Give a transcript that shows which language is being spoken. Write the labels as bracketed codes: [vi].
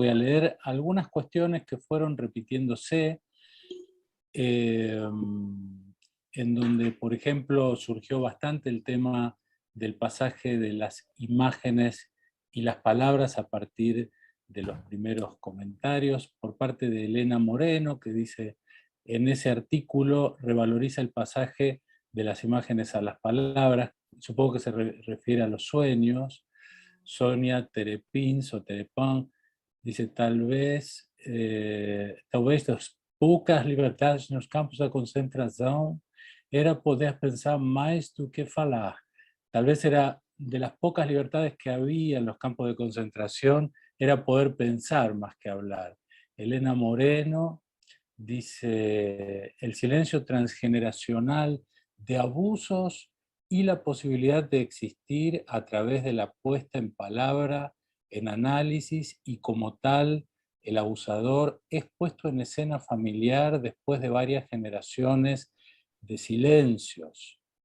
[es] Voy a leer algunas cuestiones que fueron repitiéndose, en donde, por ejemplo, surgió bastante el tema del pasaje de las imágenes y las palabras a partir de los primeros comentarios, por parte de Elena Moreno, que dice, en ese artículo revaloriza el pasaje de las imágenes a las palabras, supongo que se refiere a los sueños. [pt] Sonia Terepins [es] o Terepin dice, [pt] tal vez as poucas liberdades nos campos de concentração era poder pensar mais do que falar. [es] Tal vez era de las pocas libertades que había en los campos de concentración, era poder pensar más que hablar. Elena Moreno dice, el silencio transgeneracional de abusos y la posibilidad de existir a través de la puesta en palabra, en análisis, y como tal, el abusador es puesto en escena familiar después de varias generaciones de silencios.